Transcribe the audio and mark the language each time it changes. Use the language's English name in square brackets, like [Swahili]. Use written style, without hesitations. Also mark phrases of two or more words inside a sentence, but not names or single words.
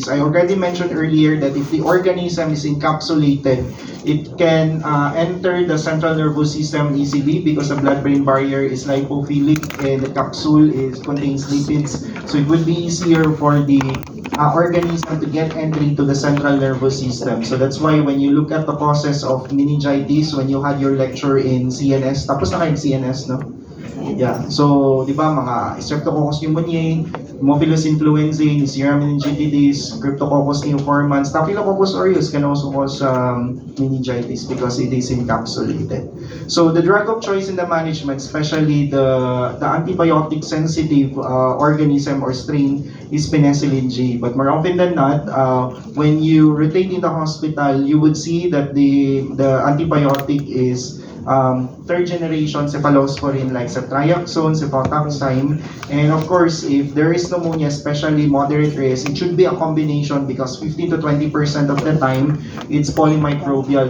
[English] I already mentioned earlier that if the organism is encapsulated, it can enter the central nervous system easily because the blood-brain barrier is lipophilic and the capsule contains lipids. So it would be easier for the organism to get entry to the central nervous system. So that's why when you look at the causes of meningitis, when you had your lecture in CNS, [Filipino] tapos na kayo CNS, no? [English] Yeah. So, [Filipino] di ba, [English] mga Streptococcus pneumoniae, Haemophilus influenzae, Neisseria meningitidis, Cryptococcus neoformans, Staphylococcus aureus can also cause meningitis because it is encapsulated. So, the drug of choice in the management, especially the antibiotic sensitive organism or strain, is penicillin G. But more often than not, when you rotate in the hospital, you would see that the antibiotic is third generation cephalosporin like ceftriaxone, cefotaxime, and of course, if there is pneumonia, especially moderate risk, it should be a combination because 15 to 20% of the time it's polymicrobial.